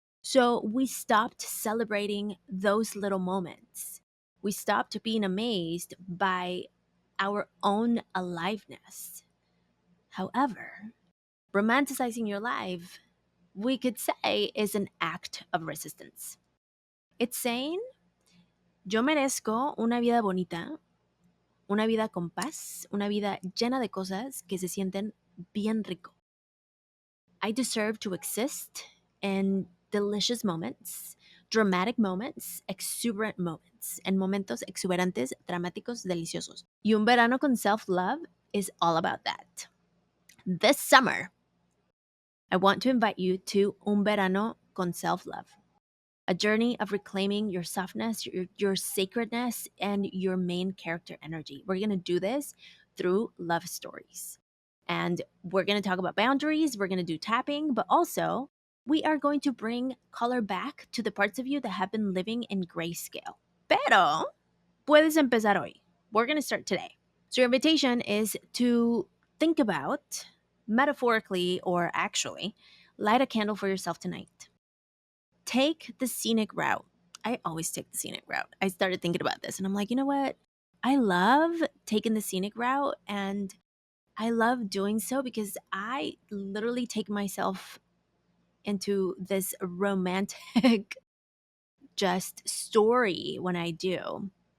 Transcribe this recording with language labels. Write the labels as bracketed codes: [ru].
[en] So we stopped celebrating those little moments. We stopped being amazed by our own aliveness. However, romanticizing your life, we could say, is an act of resistance. It's saying, [es] yo merezco una vida bonita, una vida con paz, una vida llena de cosas que se sienten bien rico. [en] I deserve to exist in delicious moments, dramatic moments, exuberant moments, and [es] momentos exuberantes, dramáticos, deliciosos. [en] Y un verano con self-love is all about that. This summer, I want to invite you to Un Verano con Self-Love, a journey of reclaiming your softness, your sacredness, and your main character energy. We're going to do this through love stories. And we're going to talk about boundaries, we're going to do tapping, but also we are going to bring color back to the parts of you that have been living in grayscale. [es] Pero puedes empezar hoy. [en] We're going to start today. So your invitation is to think about, metaphorically or actually, light a candle for yourself tonight. Take the scenic route. I always take the scenic route. I started thinking about this and I'm like, you know what? I love taking the scenic route, and I love doing so because I literally take myself into this romantic just story when I do.